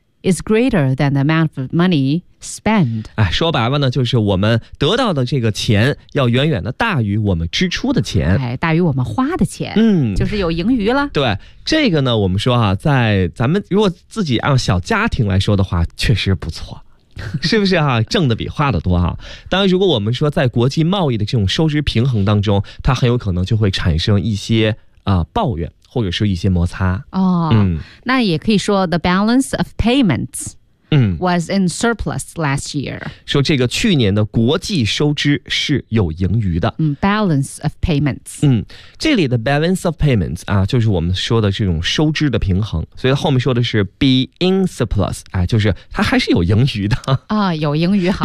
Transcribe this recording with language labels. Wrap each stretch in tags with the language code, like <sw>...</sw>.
<en>is greater than the amount of money spent.</en> <zh>说白了呢，就是我们得到的这个钱要远远的大于我们支出的钱，大于我们花的钱，就是有盈余了。对，这个呢，我们说啊，在咱们如果自己按小家庭来说的话，确实不错。是不是啊，挣的比花的多啊。当然如果我们说在国际贸易的这种收支平衡当中，它很有可能就会产生一些抱怨或者是一些摩擦。那也可以说</zh> <en>the balance of payments was in surplus last year.</en> <zh>说这个去年的国际收支是有盈余的。</zh> <en>Balance of payments.</en> <zh>这里的</zh> <en>balance of payments</en> <zh>啊，就是我们说的这种收支的平衡。所以后面说的是</zh> <en>be in surplus,</en> <zh>就是它还是有盈余的。有盈余好。</zh>